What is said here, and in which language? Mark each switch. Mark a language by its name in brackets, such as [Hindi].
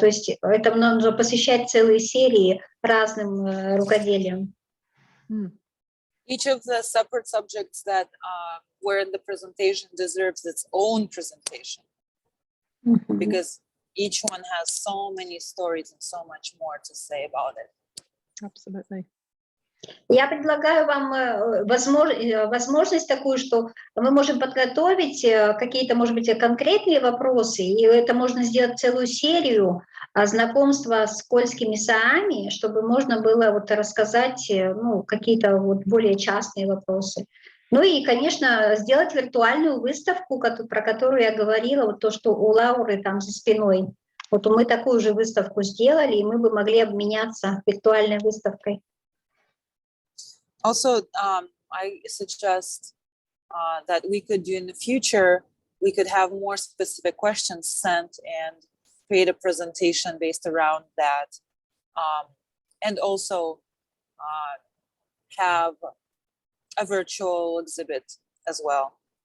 [Russian] То есть это нужно посвящать целые серии разным рукоделиям. [English] Each of the separate subjects that were in the presentation deserves its own presentation. Because each one has so many stories and so much more to say about it. Absolutely. [Russian] Я предлагаю вам возможность такую, что мы можем подготовить какие-то, может быть, конкретные вопросы, и это можно сделать целую серию знакомства с кольскими саами, чтобы можно было рассказать какие-то более частные вопросы. Ну и, конечно, сделать виртуальную выставку, про которую я говорила, то, что у Лауры там за спиной. Мы такую же выставку сделали, и мы бы могли обменяться виртуальной выставкой. [English] Also, I suggest that we could do in the future, we could have more specific questions sent and create a presentation based around that. And also have a virtual exhibit as well.